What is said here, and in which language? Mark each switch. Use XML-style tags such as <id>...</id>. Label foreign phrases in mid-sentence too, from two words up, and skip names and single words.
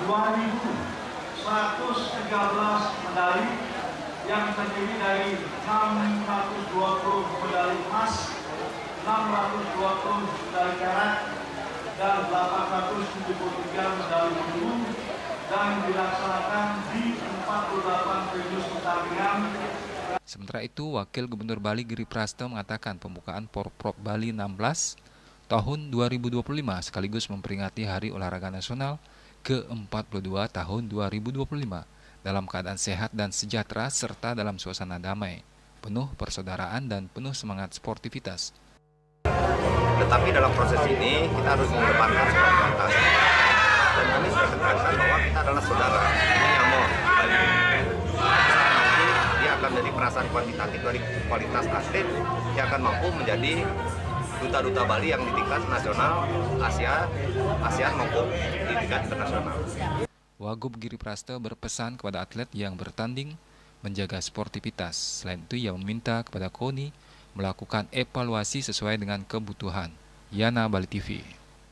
<id>2.113 medali yang terdiri dari 620 medali emas, 620 medali perak, dan 873 medali perunggu, dan dilaksanakan di 48 venue pertandingan. Sementara itu, Wakil Gubernur Bali Giri Praste mengatakan pembukaan Porprov Bali 16 tahun 2025 sekaligus memperingati Hari Olahraga Nasional ke-42 tahun 2025 dalam keadaan sehat dan sejahtera serta dalam suasana damai, penuh persaudaraan dan penuh semangat sportivitas. Tetapi dalam proses ini kita harus mengedepankan sportivitas. Dan kami sudah tekankan bahwa kita adalah saudara, ini Amor Bali. Nanti dia akan menjadi perasaan kuantitatif dari kualitas atlet yang akan mampu menjadi duta-duta Bali yang di tingkat nasional, ASEAN maupun di tingkat internasional. Wagub Giri Praste berpesan kepada atlet yang bertanding menjaga sportivitas. Selain itu, ia meminta kepada KONI melakukan evaluasi sesuai dengan kebutuhan. Yana Bali TV.</id>